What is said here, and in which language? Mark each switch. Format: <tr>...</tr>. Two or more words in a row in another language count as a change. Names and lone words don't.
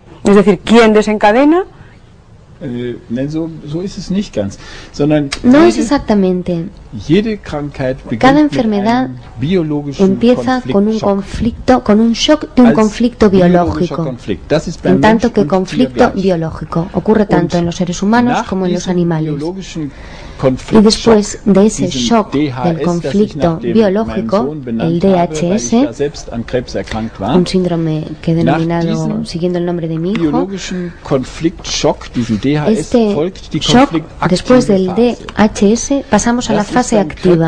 <es>Es decir, ¿quién desencadena?</es> <de>So ist es nicht ganz, sondern</de> <es>no es exactamente. Cada enfermedad empieza con un conflicto, con un shock de un conflicto biológico, en tanto que conflicto biológico. Ocurre tanto en los seres humanos como en los animales. Y después de ese shock del conflicto biológico, el DHS, un síndrome que he denominado siguiendo el nombre de mi hijo, este shock, después del DHS, pasamos a la fase activa.</es>